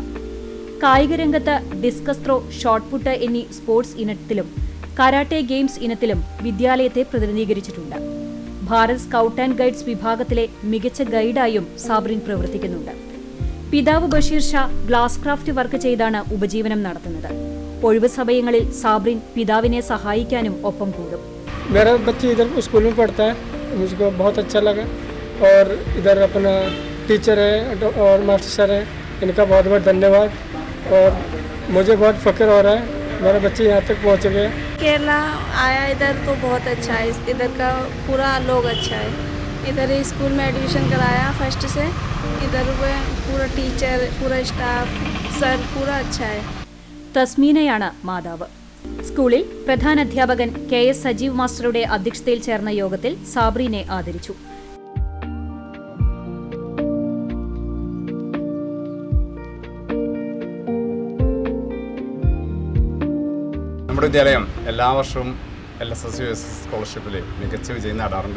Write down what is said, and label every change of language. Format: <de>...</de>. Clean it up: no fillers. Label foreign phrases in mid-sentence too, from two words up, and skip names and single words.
<ml>കായികരംഗത്ത്</ml> <en>discus throw,</en> <ml>ഷോട്ട്പുട്ട് എന്നീ സ്പോർട്സ് ഇനത്തിലും</ml> <en>karate games</en> <ml>ഇനത്തിലും വിദ്യാലയത്തെ പ്രതിനിധീകരിച്ചിട്ടുണ്ട്. ഭാരത് സ്കൗട്ട് ആൻഡ് ഗൈഡ്സ് വിഭാഗത്തിലെ മികച്ച ഗൈഡായും സാബ്രീൻ പ്രവർത്തിക്കുന്നുണ്ട്. പിതാവ് ബഷീർ ഷാ</ml> <en>glass craft work</en> <ml>ചെയ്താണ് ഉപജീവനം നടത്തുന്നത്. ഒഴിവ് സമയങ്ങളിൽ സാബ്രീൻ പിതാവിനെ സഹായിക്കാനും ഒപ്പം കൂടും.</ml> <hi>मेरा बच्चे इधर स्कूल में पढ़ता है, मुझको बहुत अच्छा लगा. और इधर अपना टीचर है और मास्टर सर है, इनका बहुत बहुत धन्यवाद. और मुझे बहुत फ़ख्र हो रहा है, मेरे बच्चे यहाँ तक पहुँच गए. केरला आया इधर तो बहुत अच्छा है. इधर का पूरा लोग अच्छा है. इधर ही स्कूल में एडमिशन कराया फर्स्ट से. इधर पूरा टीचर, पूरा स्टाफ, सर पूरा अच्छा है.</hi> <ml>തസ്മീനയാണ് മാതാവ്. സ്കൂളിൽ പ്രധാനാധ്യാപകൻ KS സജീവ് മാസ്റ്ററുടെ അധ്യക്ഷതയിൽ ചേർന്ന യോഗത്തിൽ സാബ്രീനെ ആദരിച്ചു. നമ്മുടെ വിദ്യാലയം എല്ലാ വർഷവും LSS USS സ്കോളർഷിപ്പിൽ മികച്ച വിജയം നേടാറുണ്ട്.</ml>